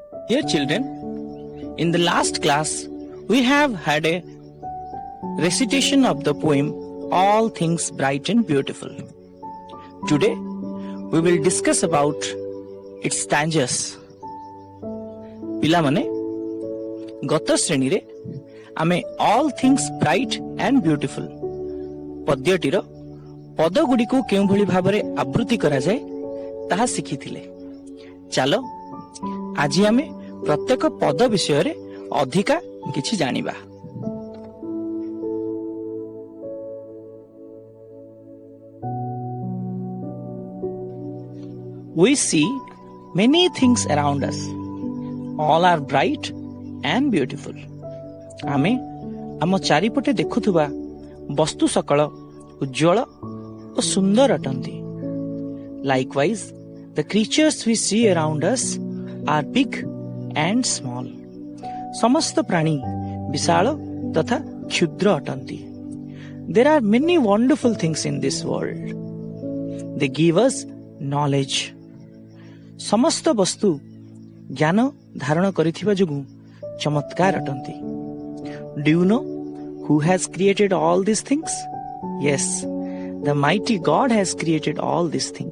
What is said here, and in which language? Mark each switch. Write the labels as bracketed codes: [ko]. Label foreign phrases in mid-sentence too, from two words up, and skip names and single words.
[en] Dear children, in the last class, we have had a recitation of the poem All Things Bright and Beautiful. Today, we will discuss about its stanzas. [or] ପିଲାମାନେ ଗତ ଶ୍ରେଣୀରେ ଆମେ All Things Bright and Beautiful ପଦ୍ୟଟିର ପଦଗୁଡ଼ିକୁ କେଉଁଭଳି ଭାବରେ ଆବୃତ୍ତି କରାଯାଏ ତାହା ଶିଖିଥିଲେ। ଚାଲ ଆଜି ଆମେ ପ୍ରତ୍ୟେକ ପଦ ବିଷୟରେ ଅଧିକା କିଛି ଜାଣିବା। [en] We see many things around us. All are bright and beautiful. [or] ଆମେ ଆମ ଚାରିପଟେ ଦେଖୁଥିବା ବସ୍ତୁ ସକଳ ଉଜ୍ଜଳ ଓ ସୁନ୍ଦର ଅଟନ୍ତି। [en] Likewise, the creatures we see around us are big and small. [or] ସମସ୍ତ ପ୍ରାଣୀ ବିଶାଳ ତଥା କ୍ଷୁଦ୍ର ଅଟନ୍ତି। [en] There are many wonderful things in this world. They give us knowledge. [or] ସମସ୍ତ ବସ୍ତୁ ଜ୍ଞାନ ଧାରଣ କରିଥିବା ଯୋଗୁଁ ଚମତ୍କାର ଅଟନ୍ତି। [en] Do you know who has created all these things? Yes, the mighty God has created all these things.